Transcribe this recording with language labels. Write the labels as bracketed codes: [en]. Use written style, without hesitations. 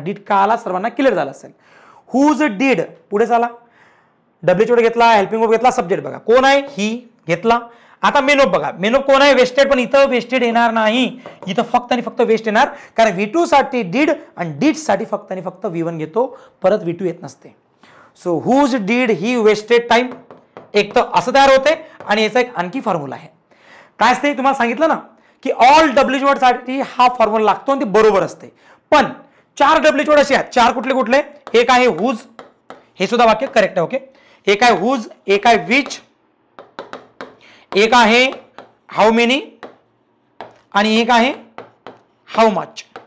[mr] Did का आला सर्वांना क्लिअर झाला असेल. हुज डीड पुढे चला, डब्ल्यूएच वर्ड घेतला, हेल्पिंग वर्ब घेतला, सब्जेक्ट बघा कोण आहे, ही घेतला. आता मेन वर्ब बघा, मेन वर्ब कोण आहे, वेस्टेड. पण इथं वेस्टेड येणार नाही, इथं फक्त आणि फक्त वेस्ट येणार, कारण V2 साठी डीड आणि डीड साठी फक्त आणि फक्त V1 घेतो, परत V2 येत नसते. [en] So whose did he wasted time. [mr] एक तर असं तयार होते आणि याचा एक आणखी फॉर्म्युला आहे. काय असते तुम्हाला सांगितलं ना की ऑल डब्ल्यूएच वर्ड साठी हा फॉर्म्युला लागतो आणि ते बरोबर असते. पण 4 डब्ल्यूएच वर्ड असे आहेत. 4 कुठले कुठले, एक आहे हुज, हे सुद्धा वाक्य करेक्ट आहे. ओके, एक आहे हुज, एक आहे विच, एक आहे हाऊ मेनी आणि एक आहे हाऊ मच.